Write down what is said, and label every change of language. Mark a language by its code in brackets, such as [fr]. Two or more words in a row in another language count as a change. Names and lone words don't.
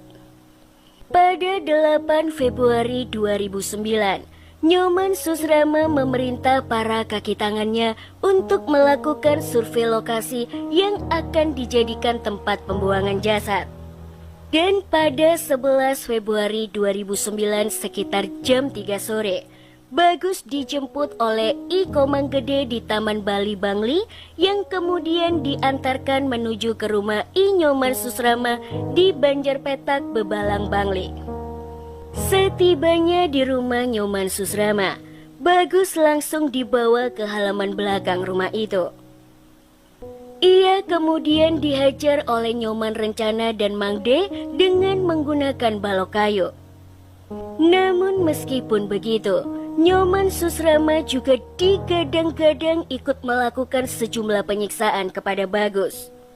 [id] Pada 8 Februari 2009, Nyoman Susrama memerintah para kaki tangannya untuk melakukan survei lokasi yang akan dijadikan tempat pembuangan jasad. Dan pada 11 Februari 2009 sekitar jam 3 sore, Bagus dijemput oleh I Komang Gede di Taman Bali Bangli yang kemudian diantarkan menuju ke rumah I Nyoman Susrama di Banjarpetak, Bebalang, Bangli. Setibanya di rumah Nyoman Susrama, Bagus langsung dibawa ke halaman belakang rumah itu. Ia kemudian dihajar oleh Nyoman Rencana dan Mangde dengan menggunakan balok kayu. Namun meskipun begitu, Nyoman Susrama juga digadang-gadang ikut melakukan sejumlah penyiksaan kepada Bagus.